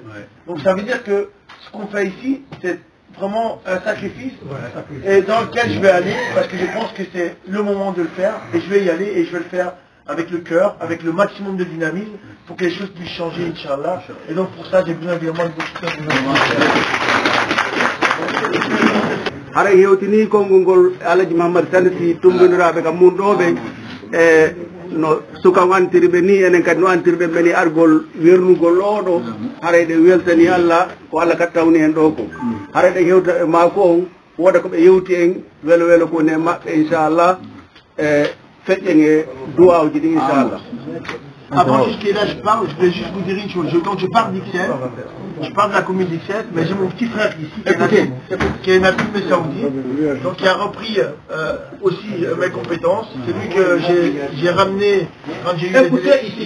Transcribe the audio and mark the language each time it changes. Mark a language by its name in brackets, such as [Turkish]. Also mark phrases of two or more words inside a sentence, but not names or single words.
[French] Donc ça veut dire que ce qu'on fait ici, c'est vraiment un sacrifice et dans lequel je vais aller parce que je pense que c'est le moment de le faire et je vais y aller et je vais le faire avec le cœur, avec le maximum de dynamisme pour que les choses puissent changer, Inch'Allah. Et donc pour ça, j'ai besoin évidemment de votre soutien. [Fula] hara hewtini konngol Alaji Mahamadou Sanati tumbiniraɓe kam munɗoɓe e no sukan antiriɓe ni enen kadi no antiriɓe ɓeni argol wernugol oɗo harayɗe weltani Allah ko Allah kat tawni hen ɗo ko harayɗe hewta e mako on woda koɓe yewti en welo welo ko ne maɓɓe inchallah e feƴƴen e duwawji ɗi inchallah. [French] Avant jusqu'à là, je parle, je vais juste vous dire une chose. Quand je parle d'Ixelles, je parle de la commune d'Ixelles, mais j'ai mon petit frère ici, qui est Nabil Messaoudi, donc qui a repris aussi mes compétences. C'est lui que j'ai ramené quand j'ai eu les élections.